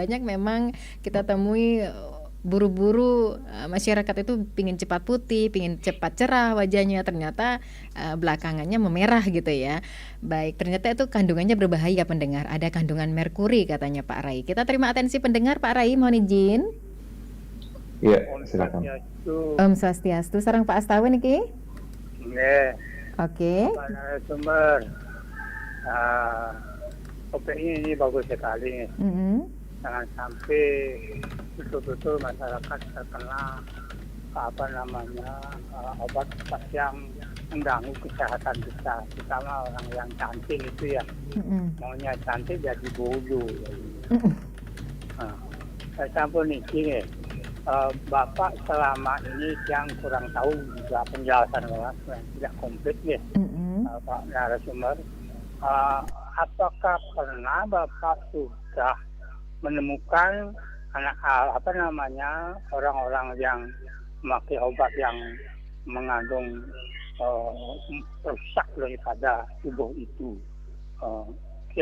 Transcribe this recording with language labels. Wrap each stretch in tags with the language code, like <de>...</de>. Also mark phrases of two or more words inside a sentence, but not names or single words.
<id>Banyak memang kita temui buru-buru masyarakat itu pingin cepat putih, pingin cepat cerah wajahnya, ternyata belakangannya memerah gitu ya. Baik, ternyata itu kandungannya berbahaya pendengar. Ada kandungan merkuri katanya Pak Rai. Kita terima atensi pendengar Pak Rai, mohon izin. Iya,</id> <ban>Om</ban> <id>silakan.</id> <ban>Swastiastu. Om Swastiastu, sareng Pak Astawa niki.</ban> <id>Nggih, Oke. Bapak narasumber. Ah, topiknya ini bagus sekali. Mhm. Jangan sampai betul-betul masyarakat terkena apa namanya obat-obat yang mengganggu kesehatan kita, terutama orang yang cantik itu ya. Mhm. Maunya cantik jadi bodoh. Mhm. Nah, saya</id> <ban>sampun niki</ban> <id>Bapak selama ini yang kurang tahu juga penjelasan Bapak yang tidak komplit ya, Mhm. Pak narasumber. Uh, apakah pernah Bapak sudah menemukan apa namanya orang-orang yang memakai obat yang mengandung perusak daripada tubuh itu?</id>